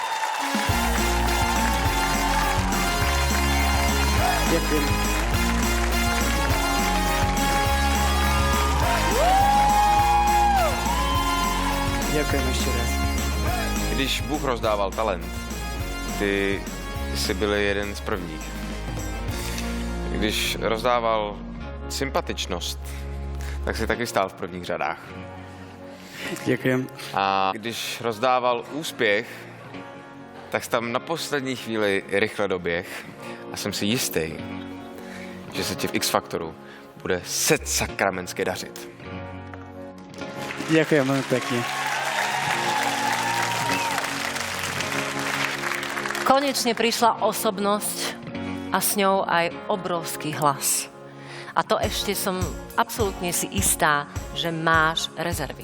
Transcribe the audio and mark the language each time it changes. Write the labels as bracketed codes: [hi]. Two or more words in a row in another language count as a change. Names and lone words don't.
[sk] Ďakujem. Ďakujem ešte raz. [cs] Když Bůh rozdával talent, ty jsi byl jeden z prvních. Když rozdával sympatičnost, tak si taky stál v prvních řadách. [sk] Ďakujem. [cs] A když rozdával úspěch, tak jsi tam na poslední chvíli rychle doběh a jsem si jistý, že se ti v X Factoru bude sakramentsky dařit. [sk] Ďakujem veľmi pekne. Konečne prišla osobnosť a s ňou aj obrovský hlas. A to ešte som absolútne si istá, že máš rezervy.